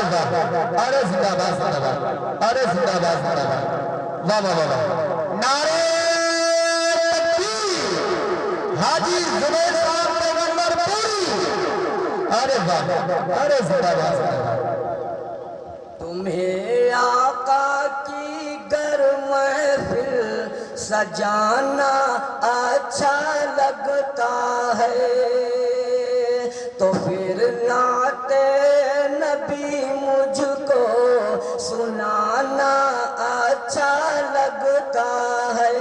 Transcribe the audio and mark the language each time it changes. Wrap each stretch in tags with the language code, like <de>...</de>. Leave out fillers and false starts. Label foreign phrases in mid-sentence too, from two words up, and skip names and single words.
<ur>ارے زندہ باد زندہ باد ارے زندہ باد زندہ باد واہ واہ واہ نعرہ تکبیر حاجی زبیر صاحب پیغمبر پوری ارے واہ ارے زندہ باد زندہ باد تمہیں آقا کی گر محفل سجانا اچھا لگتا ہے تو پھر نعت نبی مجھ کو سنانا اچھا لگتا ہے.</ur>